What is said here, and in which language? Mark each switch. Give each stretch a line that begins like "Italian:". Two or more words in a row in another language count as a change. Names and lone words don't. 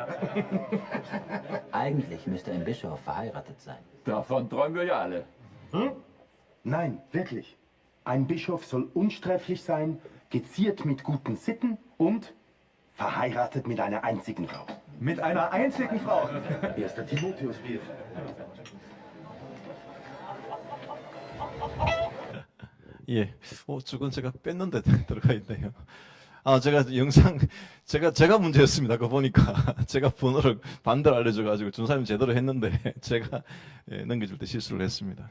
German: Eigentlich müsste ein Bischof verheiratet sein. Davon träumen wir ja alle. Nein, wirklich. Ein Bischof soll unsträflich sein, geziert mit guten Sitten und verheiratet mit einer einzigen Frau. Mit einer einzigen Frau. 1. Timotheusbrief.
Korean: 예. 저건 제가 뺐는데 들어가 있네요. 제가 영상, 제가 문제였습니다. 그거 보니까. 제가 번호를 반대로 알려줘가지고 준사님 제대로 했는데, 제가 넘겨줄 때 실수를 했습니다.